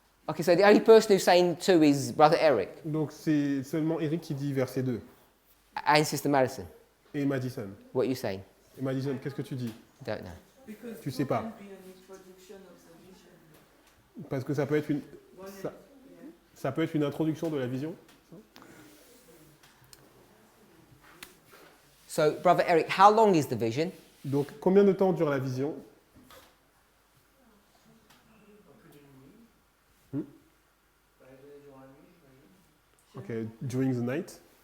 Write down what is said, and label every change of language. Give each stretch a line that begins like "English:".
English: Okay, so the only person who's saying 2 is Brother Eric
French: Donc c'est seulement Eric qui dit verset 2.
English: and Sister Madison.
French: Et Madison.
English: What are you saying?
French: Et Madison, qu'est-ce que tu dis?
English: Don't know.
French: Tu sais pas. Parce que ça peut être ça peut être une introduction de la vision.
English: So, Brother Eric, how long is the vision?
French: Donc combien de temps dure la vision?
English: Okay, during the night.